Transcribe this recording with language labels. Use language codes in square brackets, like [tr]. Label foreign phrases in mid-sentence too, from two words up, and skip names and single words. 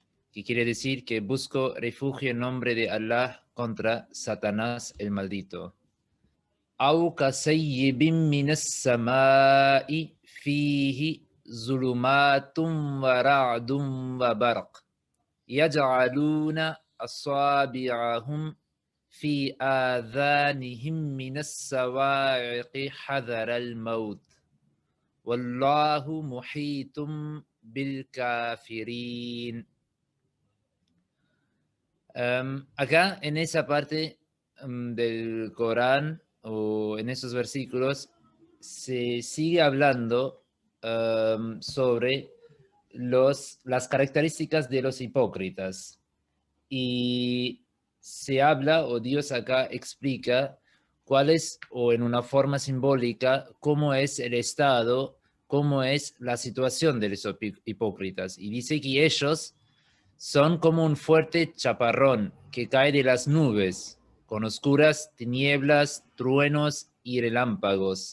[es] que quiere decir que busco refugio en nombre de Allah contra Satanás el maldito. [ar] أو كصيب من السماء فيه ظلمات ورعد وبرق يجعلون أصابعهم في آذانهم من الصواعق حذر الموت والله محيط بالكافرين. [es] Acá en esa parte del Corán o en esos versículos se sigue hablando sobre las características de los hipócritas y se habla o Dios acá explica cuál es, o en una forma simbólica, cómo es el estado, cómo es la situación de los hipócritas, y dice que ellos son como un fuerte chaparrón que cae de las nubes, con oscuras tinieblas, truenos y relámpagos.